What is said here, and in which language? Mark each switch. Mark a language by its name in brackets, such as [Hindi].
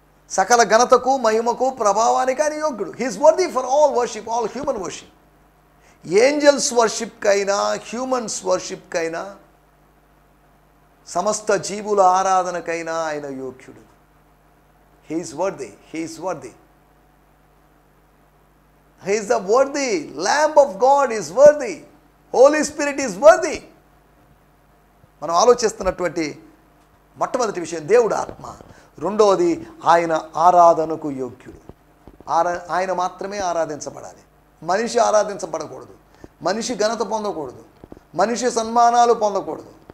[Telugu] సకల ఘనతకు మహిమకు ప్రభావానికి ఆయన యోగ్యుడు. [English] He is worthy for all worship, all human worship. [Telugu] Angels వర్షిప్కైనా humans వర్షిప్కైనా సమస్త జీవుల ఆరాధనకైనా ఆయన యోగ్యుడు. [English] He is worthy, he is worthy. He is the worthy Lamb of God, is worthy. Holy Spirit is worthy. [Telugu] మనం ఆలోచిస్తున్నటువంటి మొట్టమొదటి విషయం దేవుడు ఆత్మ. రెండవది ఆయన ఆరాధనకు యోగ్యుడు. ఆయన మాత్రమే ఆరాధించబడాలి. మనిషి ఆరాధించబడకూడదు, మనిషి ఘనత పొందకూడదు, మనిషి సన్మానాలు పొందకూడదు.